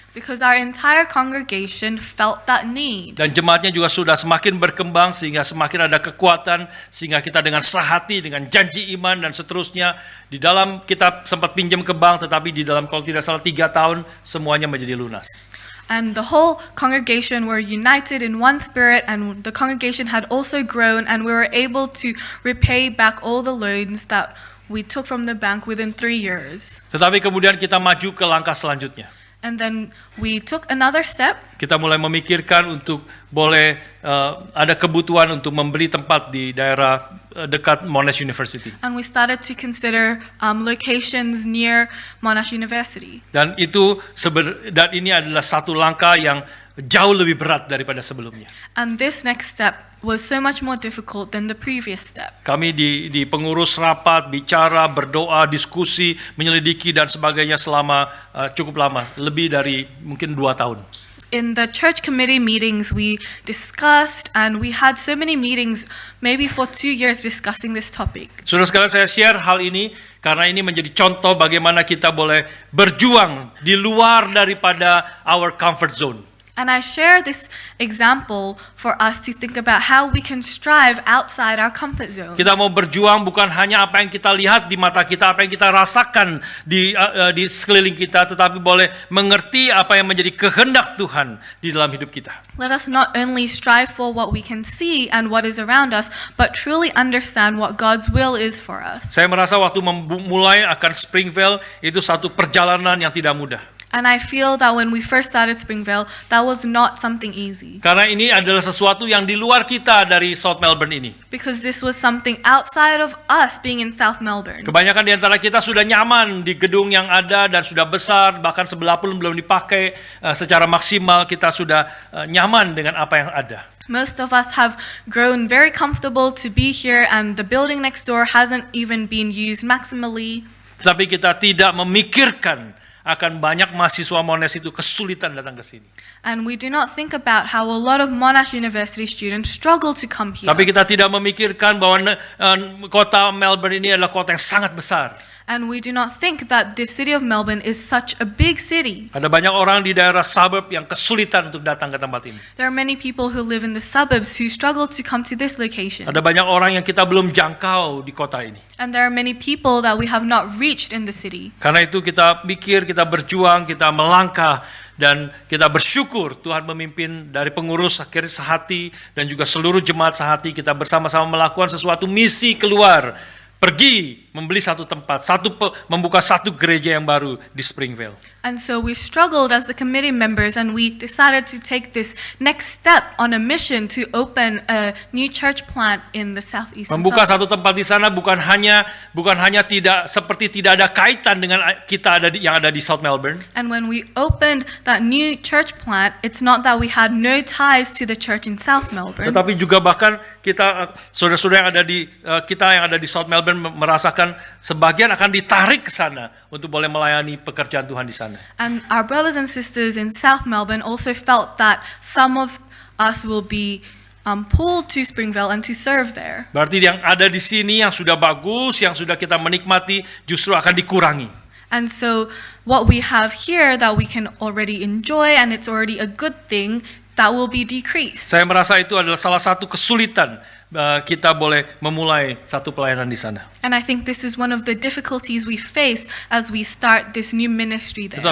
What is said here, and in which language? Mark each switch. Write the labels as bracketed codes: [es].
[en] Because our entire congregation felt that need. [id] Dan jemaatnya juga sudah semakin berkembang sehingga semakin ada kekuatan, sehingga kita dengan sehati, dengan janji iman dan seterusnya. Di dalam kita sempat pinjam ke bank, tetapi di dalam kalau tidak salah 3 tahun semuanya menjadi lunas. [en] And the whole congregation were united in one spirit, and the congregation had also grown, and we were able to repay back all the loans that we took from the bank within 3 years. [id] Tetapi kemudian kita maju ke langkah selanjutnya. [en] And then we took another step. [id] Kita mulai memikirkan untuk boleh ada kebutuhan untuk membeli tempat di daerah dekat Monash University. [en] And we started to consider locations near Monash University. [id] Dan ini adalah satu langkah yang jauh lebih berat daripada sebelumnya. [en] And this next step was so much more difficult than the previous step. [id] Kami di pengurus rapat, bicara, berdoa, diskusi, menyelidiki dan sebagainya selama cukup lama, lebih dari mungkin 2 tahun. [en] In the church committee meetings, we discussed, and we had so many meetings, maybe for 2 years discussing this topic. [id] Saudara sekalian, saya share hal ini karena ini menjadi contoh bagaimana kita boleh berjuang di luar daripada [en] our comfort zone. And I share this example for us to think about how we can strive outside our comfort zone. [id] Kita mau berjuang bukan hanya apa yang kita lihat di mata kita, apa yang kita rasakan di sekeliling kita, tetapi boleh mengerti apa yang menjadi kehendak Tuhan di dalam hidup kita. [en] Let us not only strive for what we can see and what is around us, but truly understand what God's will is for us. [id] Saya merasa waktu memulai akan Springvale itu satu perjalanan yang tidak mudah. [en] And I feel that when we first started Springvale, that was not something easy. [id] Karena ini adalah sesuatu yang di luar kita dari South Melbourne ini. [en] Because this was something outside of us being in South Melbourne. [id] Kebanyakan di antara kita sudah nyaman di gedung yang ada dan sudah besar, bahkan sebelah pun belum dipakai secara maksimal, kita sudah nyaman dengan apa yang ada. [en] Most of us have grown very comfortable to be here, and the building next door hasn't even been used maximally. [id] Tapi kita tidak memikirkan akan banyak mahasiswa Monash itu kesulitan datang ke sini. [en] And we do not think about how a lot of Monash University students struggle to come here. [id] Tapi kita tidak memikirkan bahwa kota Melbourne ini adalah kota yang sangat besar. [en] And we do not think that the city of Melbourne is such a big city. [id] Ada banyak orang di daerah suburb yang kesulitan untuk datang ke tempat ini. [en] There are many people who live in the suburbs who struggle to come to this location. [id] Ada banyak orang yang kita belum jangkau di kota ini. [en] And there are many people that we have not reached in the city. [id] Karena itu kita pikir, kita berjuang, kita melangkah, dan kita bersyukur Tuhan memimpin dari pengurus akhirnya sehati dan juga seluruh jemaat sehati, kita bersama-sama melakukan sesuatu misi keluar, pergi membeli satu tempat, membuka satu gereja yang baru di Springvale. [en] And so we struggled as the committee members, and we decided to take this next step on a mission to open a new church plant in the southeastern [id] Membuka satu [en] suburbs. [id] tempat di sana bukan hanya tidak ada kaitan dengan kita yang ada di South Melbourne. [en] And when we opened that new church plant, it's not that we had no ties to the church in South Melbourne, [id] Tetapi juga bahkan kita saudara-saudara yang ada di South Melbourne merasakan sebagian akan ditarik ke sana untuk boleh melayani pekerjaan Tuhan di sana. [en] and our brothers and sisters in South Melbourne also felt that some of us will be pulled to Springvale and to serve there. [id] Berarti yang ada di sini yang sudah bagus, yang sudah kita menikmati justru akan dikurangi. [en] And so what we have here that we can already enjoy and it's already a good thing, that will be decreased. [id] Saya merasa itu adalah salah satu kesulitan kita boleh memulai satu pelayanan di sana. [en] And I think this is one of the difficulties we face as we start this new ministry there.